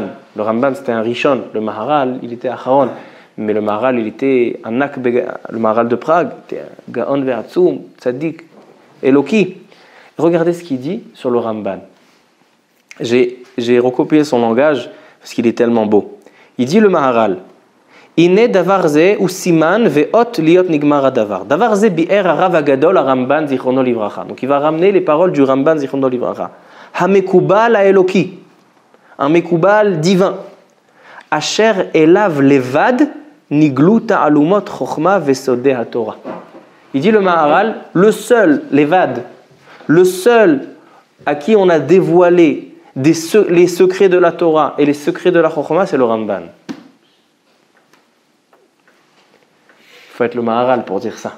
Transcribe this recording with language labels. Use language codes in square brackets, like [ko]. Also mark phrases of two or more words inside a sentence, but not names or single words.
[fr] Le Ramban c'était un Rishon, le Maharal il était Acharon, mais le Maharal il était un le Maharal de Prague, il était [he] גאון ועצום צדיק אלוקי. [fr] Regardez ce qu'il dit sur le Ramban. J'ai recopié son langage parce qu'il est tellement beau. Il dit le Maharal, [he] אין דבר זה הוא סימן ואות להיות נגמר דבר. דבר זה ביאר הרב הגדול רמב"ן זכרונו לברכה. [fr] Donc il va ramener les paroles du Ramban [he] זכרונו לברכה. המקובל האלוקי, [fr] un mekubal divin. [he] אשר אליו לבד נגלו תעלומות חכמה וסודי התורה. [fr] Il dit le Maharal, le seul, levad, le seul à qui on a dévoilé les secrets de la Torah et les secrets de la Chokhmah, c'est le Ramban. Il faut être le Maharal pour dire ça.